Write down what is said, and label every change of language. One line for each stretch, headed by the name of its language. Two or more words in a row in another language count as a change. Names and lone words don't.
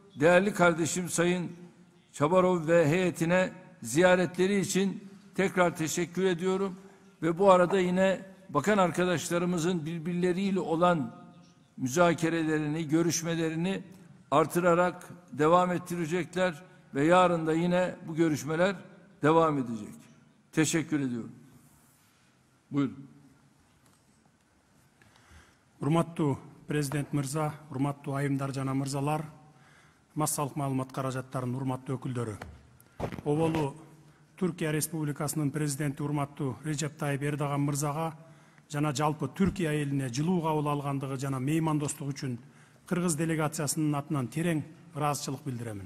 Turkish: Değerli kardeşim Sayın Çabarov ve heyetine ziyaretleri için tekrar teşekkür ediyorum ve bu arada yine bakan arkadaşlarımızın birbirleriyle olan müzakerelerini, görüşmelerini artırarak devam ettirecekler ve yarın da yine bu görüşmeler devam edecek. Teşekkür ediyorum. Buyurun.
Kyrgyz: Урматтуу президент мырза, урматтуу айымдар жана мырзалар, массалык маалымат каражаттарынын урматтуу өкүлдөрү. Оболу Түркия Республикасынын президенти урматтуу Режеп Тайип Эрдоган мырзага жана жалпы Түркия элине жылуу кабыл алгандыгы жана меймандостук үчүн Кыргыз делегациясынын атынан терең ыраазычылык билдиремин.